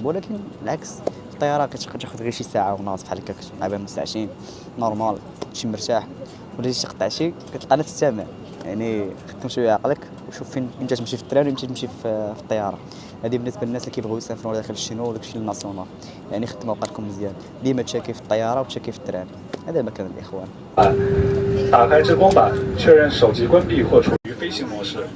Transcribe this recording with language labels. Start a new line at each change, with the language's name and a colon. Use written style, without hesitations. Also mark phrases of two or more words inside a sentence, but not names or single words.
Arabic: ولكن العكس الطياره كتاخذ غير شي ساعه ونص بحال هكاك، مع بين ساعتين نورمال، تمشي مرتاح. ولا شي قطع شي كتلقى نفس الثمن. يعني خدم شويه عقلك وشوف فين امتى تمشي في التران وامتى تمشي في الطياره. هذه بالنسبه للناس اللي كيبغيو يسافروا داخل الشينوا وداكشي الناسيونال. يعني خدموا عقلكم مزيان، ديما تشاكي في الطياره وتشاكي في التران. هذا مكان الاخوان.
Chinese: 打开遮光板，确认手机关闭或处于飞行模式。